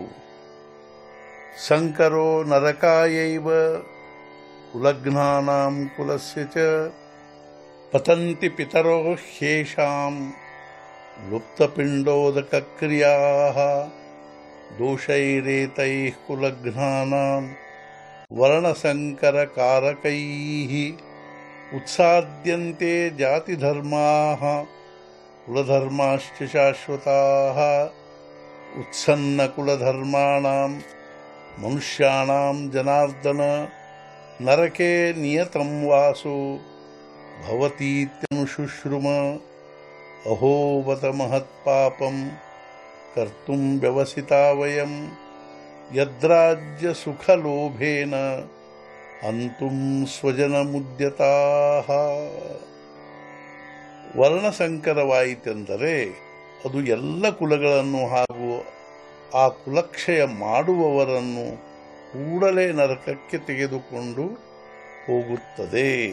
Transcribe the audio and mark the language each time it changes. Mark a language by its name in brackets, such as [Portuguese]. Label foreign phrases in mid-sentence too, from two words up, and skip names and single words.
[Sanskrit] ಸಂಕರೋ ನರಕಾಯೈವ ಕುಲಘ್ನಾನಾಂ ಕುಲಸ್ಯ ಚ ಪತಂತಿ ಪಿತರೋ ಹ್ಯೇಷಾಂ ಲುಪ್ತಪಿಂಡೋದಕ ಕ್ರಿಯಾಃ ದೋಷೈರೇತೈಃ ಕುಲಘ್ನಾನಾಂ ವರ್ಣಸಂಕರಕಾರಕೈಃ उत्साद्यन्ते जातिधर्माः कुलधर्माश्च शाश्वताः। उत्सन्नकुलधर्माणां मनुष्याणां जनार्दन नरके नियतं वासो भवतीत्यनुशुश्रुम। अहो बत महत्पापं कर्तुं व्यवसिता वयं यद्राज्यसुखलोभेन ಅಂತುಂ ಸ್ವಜನ ಮುದ್ಯತಾಃ। [Kannada] ವರ್ಣಸಂಕರವಾಯಿತೆಂದರೆ ಅದು ಎಲ್ಲ ಕುಲಗಳನ್ನು ಹಾಗೂ ಆ ಕುಲಕ್ಷಯ ಮಾಡುವವರನ್ನು ಕೂಡಲೇ ನರಕಕ್ಕೆ ತೆಗೆದುಕೊಂಡು ಹೋಗುತ್ತದೆ।